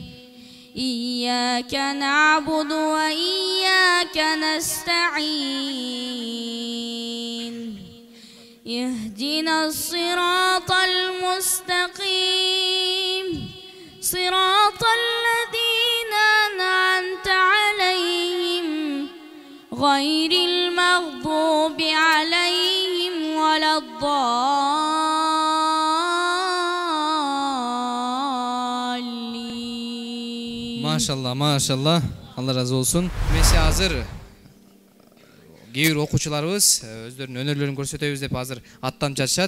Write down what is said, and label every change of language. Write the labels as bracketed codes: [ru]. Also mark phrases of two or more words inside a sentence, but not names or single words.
[ar] إياك نعبد وإياك نستعين اهدنا الصراط المستقيم صراط الذين أنعمت عليهم غير المغضوب عليهم ولا [ky] Машалла, машалла. Алла разы болсун. Месе азыр кээ бир окуучуларыбыз өздөрүнүн өнөрлөрүн көрсөтөбүз деп азыр аттанып жатышат.